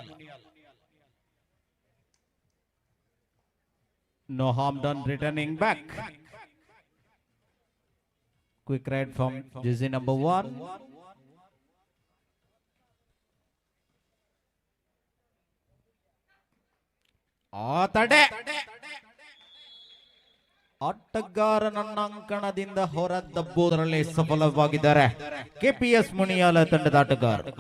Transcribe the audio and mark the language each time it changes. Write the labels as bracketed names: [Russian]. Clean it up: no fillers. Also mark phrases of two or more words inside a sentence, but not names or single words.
[English] No harm done returning back. Quick ride from jersey number 1. [Kannada] ತಡೆ. ಆಟಗಾರನನ್ನ ಅಂಕಣದಿಂದ ಹೊರದಬ್ಬುವುದರಲ್ಲಿ ಸಫಲವಾಗಿದ್ದಾರೆ ಕೆಪಿಎಸ್ ಮುನಿಯಾಲ ತಂಡದ ಆಟಗಾರರು.